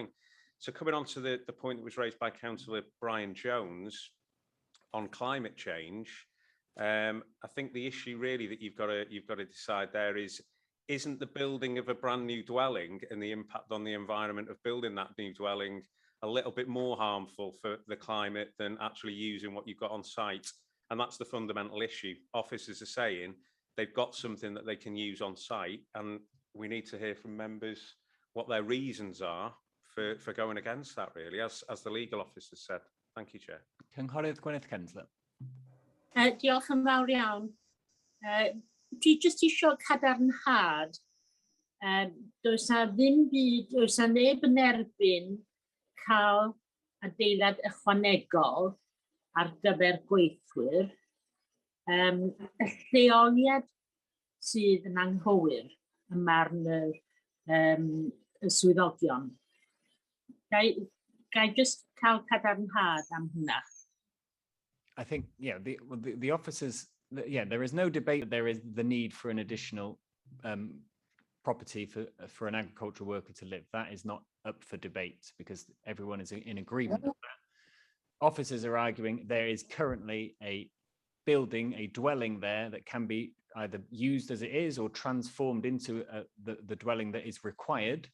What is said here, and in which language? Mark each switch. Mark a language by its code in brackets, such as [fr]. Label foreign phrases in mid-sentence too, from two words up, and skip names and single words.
[en] So coming on to the point that was raised by Councillor Brian Jones on climate change, I think the issue really that you've got to decide there isn't the building of a brand new dwelling and the impact on the environment of building that new dwelling a little bit more harmful for the climate than actually using what you've got on site. And that's the fundamental issue. Officers are saying they've got something that they can use on site, and we need to hear from members what their reasons are for going against that, really, as the legal officer said. Thank you, Chair. [cy] Cynghorydd Gwyneth Cynllunio. Diolch yn fawr iawn. Dwi jyst isio cadarnhad, does na neb yn erbyn cael adeilad ychwanegol ar gyfer gweithwyr. Y lleoliad sydd yn anghywir yn marn y swyddogion. Gai just cael cadarnhad am hynna? [en] I think, yeah, the officers, yeah, there is no debate that there is the need for an additional property for an agricultural worker to live. That is not up for debate because everyone is in agreement with that. Officers are arguing there is currently a building, a dwelling there that can be either used as it is or transformed into the dwelling that is required.